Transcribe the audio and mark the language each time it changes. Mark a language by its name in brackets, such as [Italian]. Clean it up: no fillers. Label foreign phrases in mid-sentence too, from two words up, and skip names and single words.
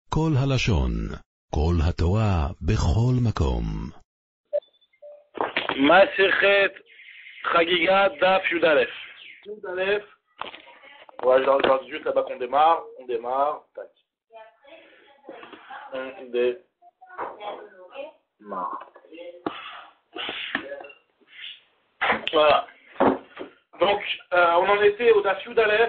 [Hebrew] כל הלשון, כל התורה, בכל מקום. מסכת חגיגה דף י"א. Yudalef. [French] Ouais, je regarde juste là-bas qu'on démarre. On démarre. Tac. On démarre. Voilà. Donc, on en était au [Hebrew] דף י"א.